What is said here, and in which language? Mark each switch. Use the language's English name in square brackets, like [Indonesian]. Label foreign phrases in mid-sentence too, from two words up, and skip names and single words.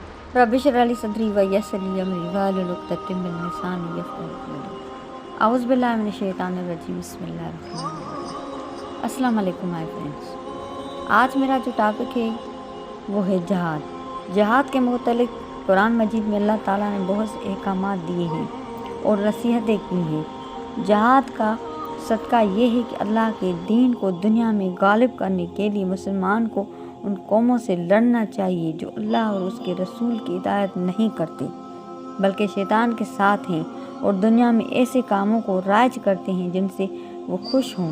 [Arabic] رب اشرح لي صدري ويسر لي أمري واحلل عقدة من لساني يفقهوا قولي. أعوذ بالله من الشيطان الرجيم بسم الله الرحمن الرحيم. السلام عليكم [English] my friends. [Hindi] आज मेरा जो टॉपिक है वो है जहाद। जहाद के मुतल्लिक़ कुरान मजीद में अल्लाह ताला ने बहुत से अहकामात दिए हैं और नसीहतें की हैं। जहाद का सदका ये है कि अल्लाह के दीन को दुनिया में गालिब करने के लिए मुसलमान को उन कौमों से लड़ना चाहिए जो अल्लाह और उसके रसूल की हिदायत नहीं करते बल्कि शैतान के साथ हैं और दुनिया में ऐसे कामों को राइज करते हैं जिनसे वो खुश हों।